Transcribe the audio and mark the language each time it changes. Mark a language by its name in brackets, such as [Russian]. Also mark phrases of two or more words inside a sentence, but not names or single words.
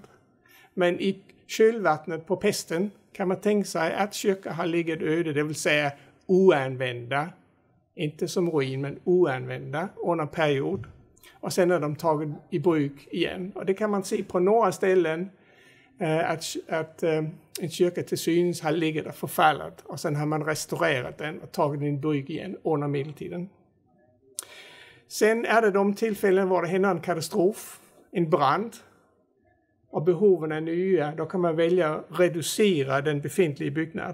[Swedish] Men i kölvattnet på pesten kan man tänka sig att kyrkor har ligget öde, det vill säga oanvända. Inte som ruin, men oanvända under period. Och sen är de tagit i bruk igen. Och det kan man se på några ställen att en kyrka till synes har ligget och förfallet. Och sen har man restaurerat den och tagit den i bruk igen under medeltiden. Sen är det de tillfällen hvor det händer en katastrof, en brand. Och behoven är nya, då kan man välja att reducera den befintliga byggnad.